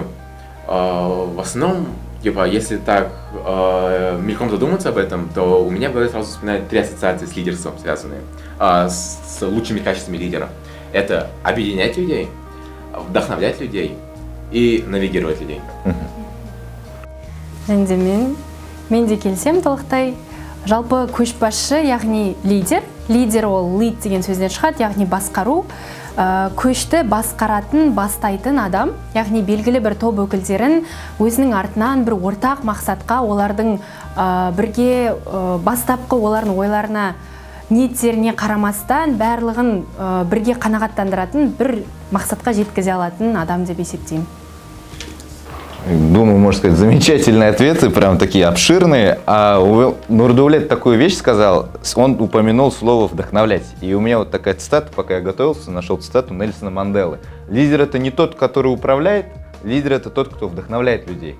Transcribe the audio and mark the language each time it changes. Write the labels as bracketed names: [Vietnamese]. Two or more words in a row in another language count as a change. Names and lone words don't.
[Russian] В основном, типа, если так мельком задуматься об этом, то у меня в голове сразу вспоминают три ассоциации с лидерством связанные, с лучшими качествами лидера. Это объединять людей, вдохновлять людей и навигировать людей. [Kazakh] Мен де келсем толықтай. Жалпы көшбасшы, яғни лидер. Лидер ол lead деген сөзден шығады, яғни басқару. Көшті басқаратын, бастайтын адам, яғни белгілі бір топ өкілдерін өзінің артынан бір ортақ мақсатқа, олардың бірге бастапқы олардың ойларына, ниеттеріне қарамастан барлығын бірге қанағаттандыратын, бір мақсатқа жеткізе алатын адам деп есептеймін. [Russian] Думаю, можно сказать, замечательные ответы, прям такие обширные. А Нурдаулет такую вещь сказал, он упомянул слово «вдохновлять». И у меня вот такая цитата, пока я готовился, нашел цитату Нельсона Манделы. Лидер — это не тот, который управляет, лидер — это тот, кто вдохновляет людей.